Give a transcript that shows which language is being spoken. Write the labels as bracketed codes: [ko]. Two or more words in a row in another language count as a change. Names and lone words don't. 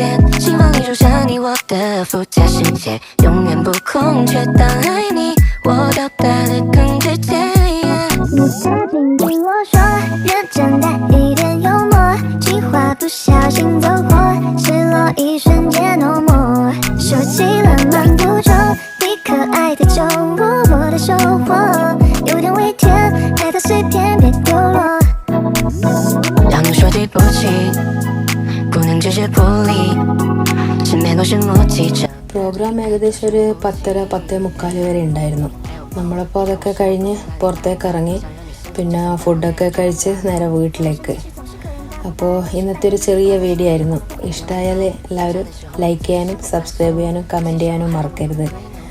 [zh] 心房里住着你我的附加世界，永远不空缺。当爱你，我表达的更直接。你曾经听我说，认真带一点幽默，计划不小心走火，失落一瞬间 [en] no more， [zh] 收起了满不中，你可爱的酒窝，我的收获有点微甜，爱的碎片别丢落。让你说对不起，姑娘只是不理，身边都是默契。 [ml] പ്രോഗ്രാം ഏകദേശം ഒരു 10:30-10:45 വരെ ഉണ്ടായിരുന്നു. നമ്മളപ്പോൾ അതൊക്കെ കഴിഞ്ഞ് പുറത്തേക്ക് ഇറങ്ങി, പിന്നെ ഫുഡൊക്കെ കഴിച്ച് നേരെ വീട്ടിലേക്ക്. അപ്പോൾ ഇന്നത്തെ ഒരു ചെറിയ വീഡിയോ ആയിരുന്നു. ഇഷ്ടമായാൽ എല്ലാവരും ലൈക്ക് ചെയ്യാനും സബ്സ്ക്രൈബ് ചെയ്യാനും കമൻറ്റ് ചെയ്യാനും മറക്കരുത്.